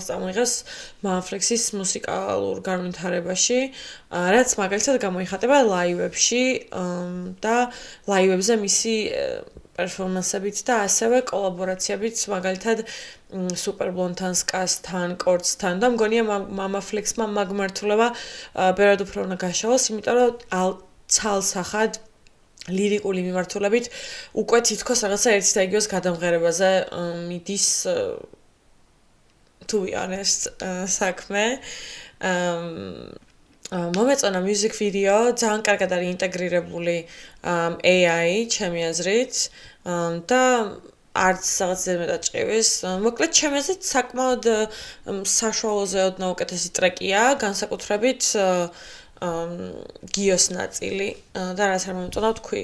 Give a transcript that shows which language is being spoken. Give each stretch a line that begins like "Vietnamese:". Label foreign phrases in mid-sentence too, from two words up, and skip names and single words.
Georgian: წამოიღეს Manflex-ის მუსიკალურ განვითარებაში, რაც მაგალითად გამოიხატება ლაივებში და ლაივებზე მისი პერფორმანსებით და ასევე კოლაბორაციებით მაგალითად Super Blonde-თან, Skaz-თან, Korts-თან და მგონია Manflex-მა მაგმართულება ბევრად უფრო უნდა გაშალოს, იმიტომ რომ ცალსახად ლირიკული მიმართულებით უკვე თითქოს რაღაცა ერთი და იგივეს გადამღერებაზე მიდის
English: to be honest
Georgian: საქმე მომეწონა
English: music video
Georgian: ძალიან კარგად არის ინტეგრირებული AI ჩემი აზრით და არც რაღაც მეტად ჭყივის. მოკლედ ჩემი აზრით საკმაოდ საშუალოზე ოდნავ უკეთესი ტრეკია, განსაკუთრებით გიოს ნაწილი და რაც არ მომწონა თქვი.